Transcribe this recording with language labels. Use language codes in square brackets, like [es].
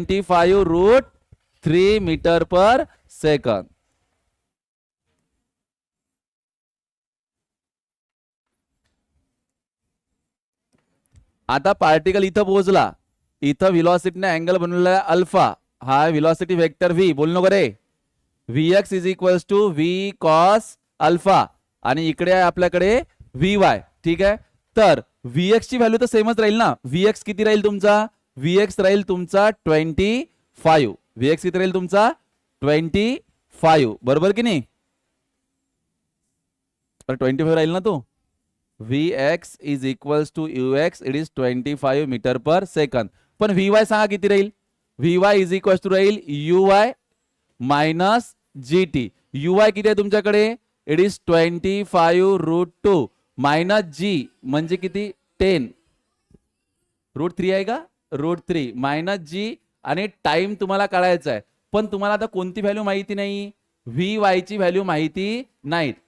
[en] 25√3 metre per second. [mr] आता particle इथं पोहोचला, इथं वेलोसिटीने अँगल बनवलेला आहे अल्फा, हा वेलोसिटी वेक्टर v, बोल नको रे। [en] vx is equals to v cos alpha, [mr] आणि इकडे आहे आपल्याकडे vy। ठीक आहे, तर vx ची व्हॅल्यू तर सेमच राहील ना। vx किती राहील तुमचा? vx राहील तुमचा 25। vx किती राहील तुमचा? 25, बरोबर की नाही? तर 25 राहील ना तो। [en] vx is equals to ux, it is 25 metre per second. [mr] पण vy सांगा किती राहील? [en] vy is equals to [mr] राहील uy मायनस gt। uy किती आहे तुमच्याकडे? [en] it is 25√2 minus g [mr] म्हणजे किती? 10 √3 आहे का? √3 मायनस g, आणि टाइम तुम्हाला काढायचा आहे, पण तुम्हाला आता कोणती व्हॅल्यू माहिती नाही? vy ची व्हॅल्यू माहिती नाहीत।